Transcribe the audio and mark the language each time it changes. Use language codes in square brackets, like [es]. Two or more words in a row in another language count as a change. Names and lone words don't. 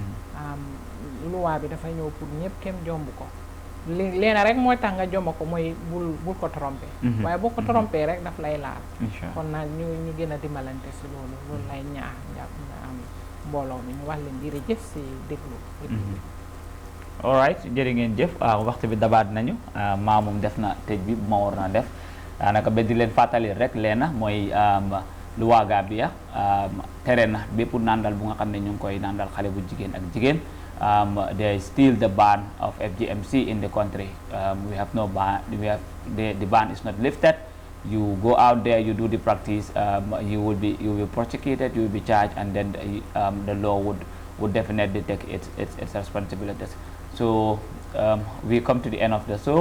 [wo] luwaa bi dafa ñëw pour ñëpp kenn jomb ko leena rek mooy tax nga jomba ko mooy bul ko trompé waaye boo ko trompé rek daf lay laal kon nag ñu gën a dimbalante si loolu lay ñaax am mbooloo mi ñu wax leen jërëjëf si déglu [en] all right [wo] jërë ngeen jëf waxtu bi dabaat nañu maamum def na tëj bi bu ma war na def daanaka ba di leen fàttali rek leena mooy luwaa Gambia tere na bépp nandal bu nga xam ne ñu ngi koy nandal xale bu jigéen ak jigéen [en] there is still the ban of FGMC in the country we have no ban the ban is not lifted you go out there you do the practice you will be prosecuted you will be charged and then the law would definitely take its responsibilities so we come to the end of the show.